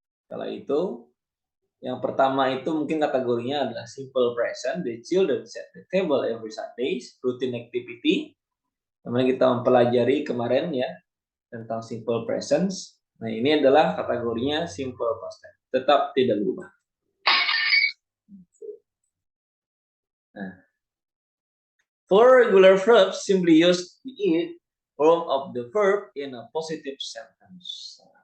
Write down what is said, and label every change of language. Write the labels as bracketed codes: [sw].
[id] Kalau itu, yang pertama itu mungkin kategorinya adalah simple present. [en] The children set the table every Sundays, routine activity. [id] Namanya kita mempelajari kemarin ya tentang simple presence. Nah, ini adalah kategorinya simple past tense. Tetap tidak berubah. [en] Nah, for regular verbs, simply use the it form of the verb in a positive sentence.